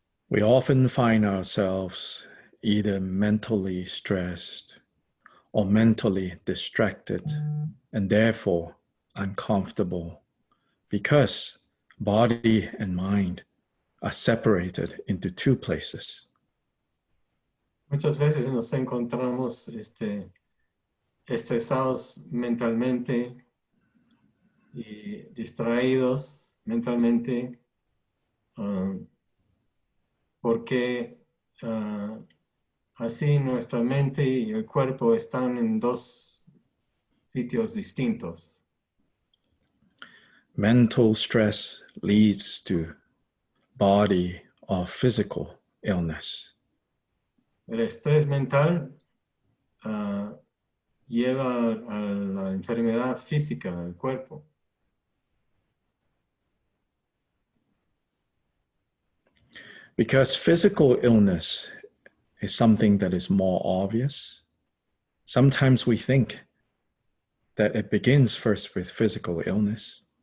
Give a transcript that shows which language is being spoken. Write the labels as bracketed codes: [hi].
[en] We often find ourselves either mentally stressed or mentally distracted and therefore uncomfortable because body and mind are separated into two places. [es] Muchas veces nos encontramos estresados mentalmente y distraídos mentalmente porque así nuestra mente y el cuerpo están en dos sitios distintos. [en] Mental stress leads to body or physical illness. [es] El estrés mental lleva a la enfermedad física del cuerpo. [en] Because physical illness is something that is more obvious, sometimes we think that it begins first with physical illness.